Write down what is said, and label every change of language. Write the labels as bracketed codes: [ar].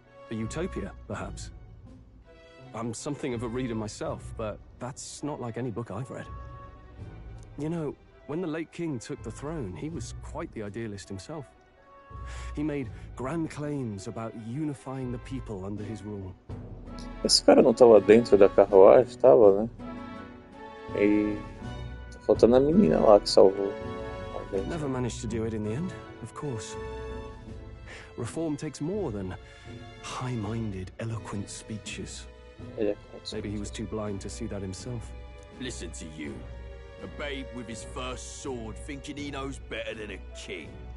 [en] A utopia, perhaps. I'm something of a reader myself, but that's not like any book I've read. You know, when the late king took the throne, he was quite the idealist himself. He made grand claims about unifying the people under his rule. [pt] Esse cara não tava dentro da carruagem, tava, né? E tá faltando a menina lá que salvou a gente. [en] Never managed to do it in the end, of course. Reform takes more than high-minded, eloquent speeches. Maybe he was too blind to see that himself. Listen to you. A babe with his first sword thinking he knows better than a king.